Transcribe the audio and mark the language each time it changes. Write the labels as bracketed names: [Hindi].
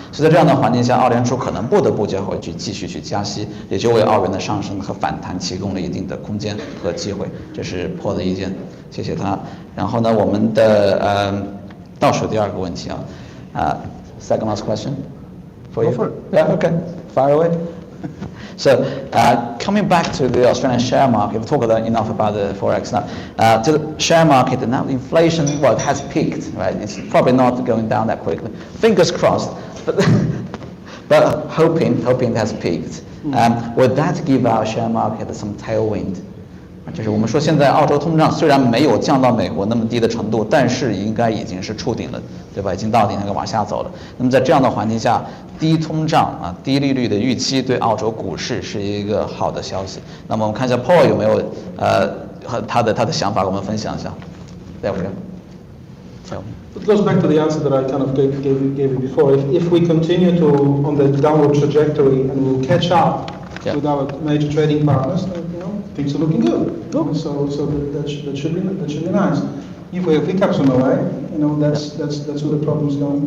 [Chinese] 所以在这样的环境下，澳联储可能不得不继续去加息，也就为澳元的上升和反弹提供了一定的空间和机会。这是Paul的意见，谢谢他。然后呢，我们的倒数第二个问题 [English] second last question for you. Go for it. Yeah, okay, fire away. So coming back to the Australian share market, we've talked enough about the forex now. To the share market now, inflation, well, it has peaked, right? It's probably not going down that quickly. Fingers crossed, but hoping it has peaked. Would that give our share market some tailwind? [Chinese] 就是我们说现在澳洲通胀虽然没有降到美国那么低的程度，但是应该已经是触顶了，对吧？已经到顶那个往下走了。那么在这样的环境下，低通胀低利率的预期对澳洲股市是一个好的消息。那么我们看一下 Paul 有没有和他的想法，跟我们分享一下。 [English] There we go. So. It goes back to the answer that I kind of gave you before. If we continue on the downward trajectory and we'll catch up with our major trading partners, then, things are looking good. So that should be nice. If we have hiccups on the way, that's where the problem's going.